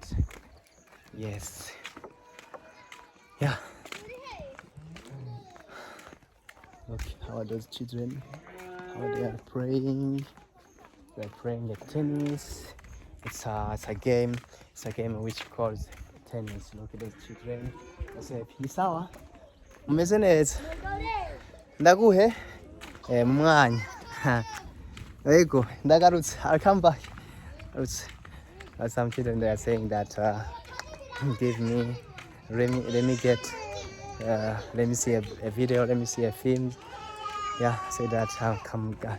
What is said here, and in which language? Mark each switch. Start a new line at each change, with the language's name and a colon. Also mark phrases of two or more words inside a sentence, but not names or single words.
English: Yes. Yeah. Look how those children, how they are praying. They're playing the tennis. It's a game. It's a game which calls tennis. Look at those children. I say,
Swahili: ni sawa?
Rundi: Umeze neza? Ndaguhe? Mwanya.
English: There you go. Ndagarutse. I'll come back. Some children they are saying that give me, let me get, let me see a video, let me see a film. Yeah, say that I'll come back.